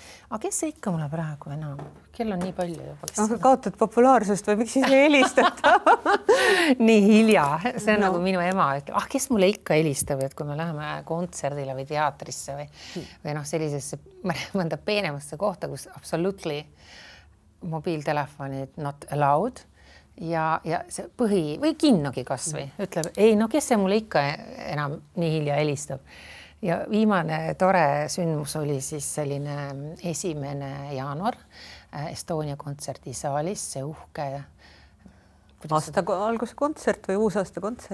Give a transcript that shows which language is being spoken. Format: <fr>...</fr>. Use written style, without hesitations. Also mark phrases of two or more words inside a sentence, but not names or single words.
<et>Aga kes see ikka mulle praegu enam? Kell on nii palju juba. Aga kaotad populaarsust või miks siis ei helistata? Nii hilja. See on nagu minu ema ütleb, kes mulle ikka helistab, et kui me läheme kontserdile või teatrisse või sellisesse mõnda peenemasse kohta, kus absolutely mobiiltelefonid</et> <en>not allowed</en> <et>ja see või kinnogi kas või ütleb, ei, kes see mulle ikka enam nii hilja helistab. Ja viimane tore sündmus oli siis selline 1. jaanuar Estonia kontserdisaalis, see uhke aasta alguse kontsert või uusaasta kontsert.</et>